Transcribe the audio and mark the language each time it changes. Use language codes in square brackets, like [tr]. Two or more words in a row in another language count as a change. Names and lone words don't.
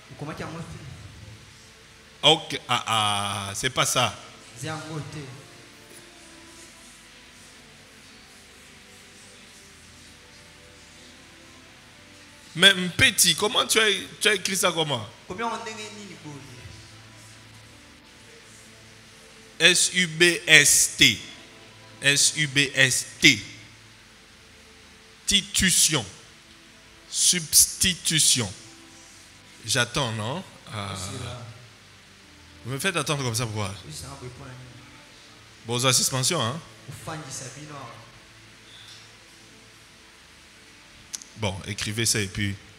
[fr] Ok. C'est pas ça. Mais petit, comment tu as écrit ça comment? S-U-B-S-T. S-U-B-S-T. Titution. Substitution. J'attends, non? Vous me faites attendre comme ça pourquoi? Bon, suspension, hein? Bon, écrivez ça et puis...